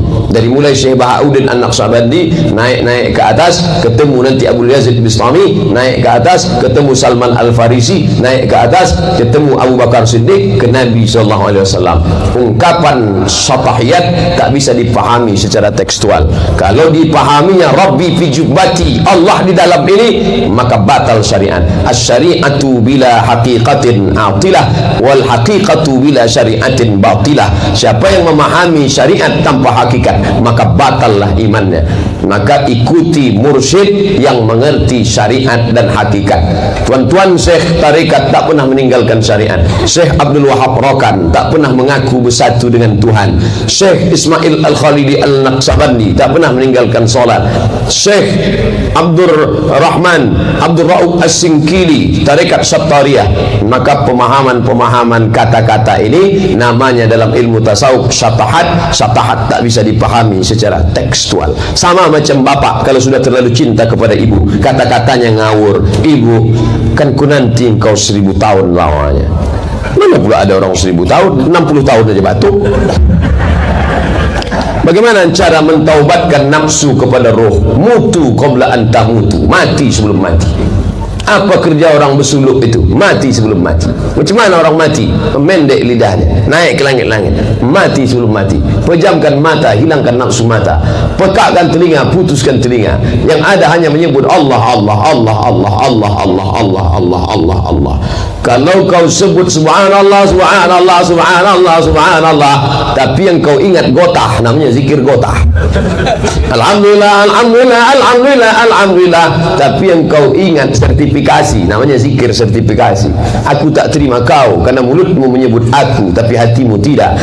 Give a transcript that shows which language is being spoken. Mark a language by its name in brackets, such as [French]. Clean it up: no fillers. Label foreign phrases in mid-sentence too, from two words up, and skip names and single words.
[Indonesian] Dari mulai Syekh Bahauddin An-Naqsyabandi naik ke atas, ketemu nanti Abul Yazid Bistami, naik ke atas, ketemu Salman Al-Farisi, naik ke atas, ketemu Abu Bakar Siddiq, ke Nabi SAW. Ungkapan syatahiyat tak bisa dipahami secara tekstual. Kalau dipahaminya [Arabic] ربي في جبتي, [Indonesian] Allah di dalam ini, maka batal syariat. [Arabic] الشريعة بلا حقيقة عاطلة والحقيقة بلا شريعة باطلة. [Indonesian] Siapa yang memahami syariat tanpa hakikat, maka batallah imannya. Maka ikuti mursyid yang mengerti syariat dan hakikat. Tuan-tuan Syekh tarekat tak pernah meninggalkan syariat. Syekh Abdul Wahab Rokan tak pernah mengaku bersatu dengan Tuhan. Syekh Ismail Al-Khalidi Al-Naqsyabandi tak pernah meninggalkan solat. Syekh Abdul Rahman Abdul Rauf As-Singkili tarekat Sattariyah. Maka pemahaman kata-kata ini namanya dalam ilmu tasawuf syatahat. Syatahat tak bisa dipahami secara tekstual. Sama macam bapak kalau sudah terlalu cinta kepada ibu, kata-katanya ngawur. Ibu, kan ku nanti engkau 1000 tahun lamanya. Mana pula ada orang 1000 tahun, 60 tahun aja batuk. Bagaimana cara mentaubatkan nafsu kepada roh? [Arabic] موتوا قبل أن تموتوا, [Indonesian] mati sebelum mati. Apa kerja orang bersuluk itu? Mati sebelum mati. Macam mana orang mati? Memendek lidahnya, naik ke langit-langit, mati sebelum mati. Pejamkan mata, hilangkan nafsu mata. Pekakkan telinga, putuskan telinga. Yang ada hanya menyebut Allah, Allah, Allah, Allah, Allah, Allah, Allah, Allah, Allah, Allah. Kalau kau sebut [Arabic] سبحان الله سبحان الله سبحان الله سبحان الله, [Indonesian] tapi yang kau ingat gotah, namanya zikir gotah. [Arabic] الحمد لله الحمد لله الحمد لله الحمد لله, [Indonesian] tapi yang kau ingat sertifikasi, namanya zikir sertifikasi. Aku tak terima kau karena mulutmu menyebut aku tapi hatimu tidak.